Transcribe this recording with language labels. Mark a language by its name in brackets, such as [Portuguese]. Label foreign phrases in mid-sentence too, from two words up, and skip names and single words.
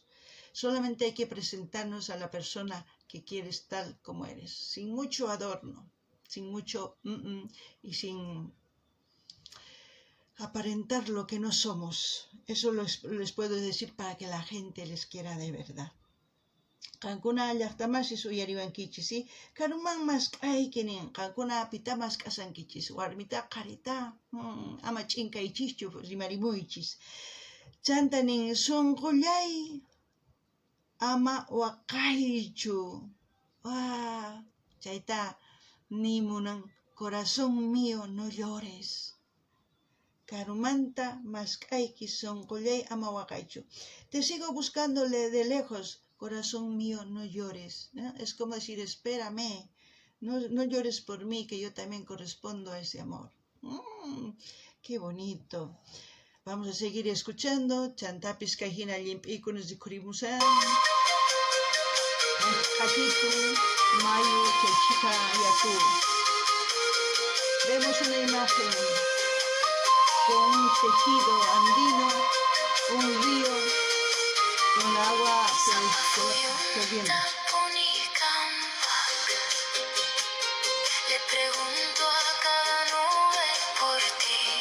[Spanish] Solamente hay que presentarnos a la persona que quieres tal como eres, sin mucho adorno, sin mucho y sin aparentar lo que no somos. Eso les puedo decir para que la gente les quiera de verdad. [Quechua] Kankuna llaqtamasi suyariwankichis, karuman mask'aykinin, kankuna pitamas k'asankichis, warmita qarita, ama ch'inkaychischu rimarimuychis. Chantanin sunqullay ama waqaychu. Chayta nimunan, [Spanish] corazón mío, no llores. [Quechua] Karumanta mask'ayki sunqullay ama waqaychu. [Spanish] Te sigo buscándole de lejos, corazón mío, no llores. ¿No? Es como decir, espérame, no llores por mí, que yo también correspondo a ese amor. Qué bonito. Vamos a seguir escuchando. [Quechua] Chantapis kajina limpikunos de Kurimusan. Hachitu, Mayu, Chelchica, Yaku. [Spanish] Vemos una imagen con un tejido andino, un río con agua corriendo. Le pregunto a cada nube por ti.